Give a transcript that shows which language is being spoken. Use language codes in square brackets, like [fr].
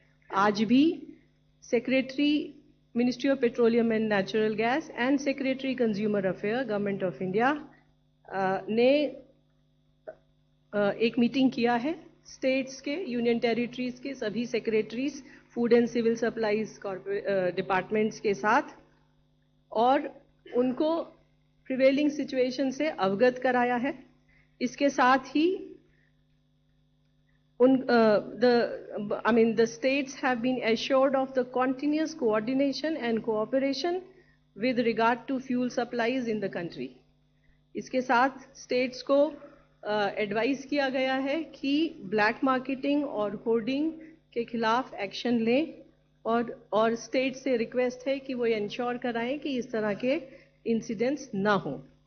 [hi] आज भी secretary ministry of petroleum and natural gas and secretary consumer affair government of India ने एक meeting किया है स्टेट्स के, यूनियन टेरिटरीज के सभी secretaries, food and civil supplies departments के साथ, और उनको प्रिवेलिंग सिचुएशन से अवगत कराया है। इसके साथ ही [en] the states have been assured of the continuous coordination and cooperation with regard to fuel supplies in the country. [hi] इसके साथ स्टेट्स को एडवाइस किया गया है कि ब्लैक मार्केटिंग और होर्डिंग के खिलाफ एक्शन लें, और स्टेट से रिक्वेस्ट है कि वो इंश्योर कराएं कि इस तरह के इंसिडेंट्स ना हो।